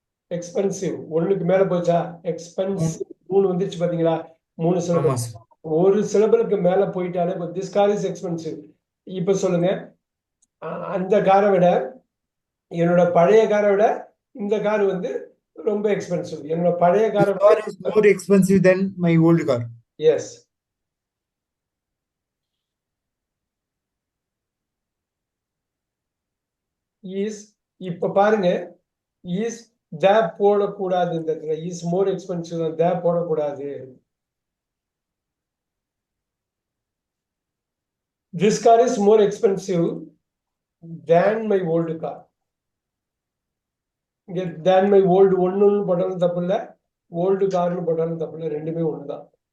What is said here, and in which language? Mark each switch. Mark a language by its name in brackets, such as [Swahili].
[Tamil] Expensive. ஒண்ணுக்கு மேல போச்சா? எக்ஸ்பென்சிவ் 3 வந்துருச்சு பாத்தீங்களா? 3 சிலபிள். ஒரு சிலபிளுக்கு மேல போயிட்டாலே [English] This car is expensive. [Tamil] இப்ப சொல்லுங்க, அந்த காரை விட, என்னோட பழைய காரை விட இந்த கார் வந்து ரொம்ப எக்ஸ்பென்சிவ். என்னோட பழைய காரை [English] car is more expensive than my old car. Yes. [Tamil] இப்ப பாருங்க, இஸ் போடக்கூடாது. இந்த இடத்துல இஸ் மோர் எக்ஸ்பென்சிவ் போடக்கூடாது. [English] This car is more expensive than my old car. [Tamil] இங்க [English] than my old [Tamil] ஒன்னு போட்டாலும் தப்பு இல்ல, ஓல்டு கார்னு போட்டாலும் தப்பு இல்ல. ரெண்டுமே ஒண்ணுதான்.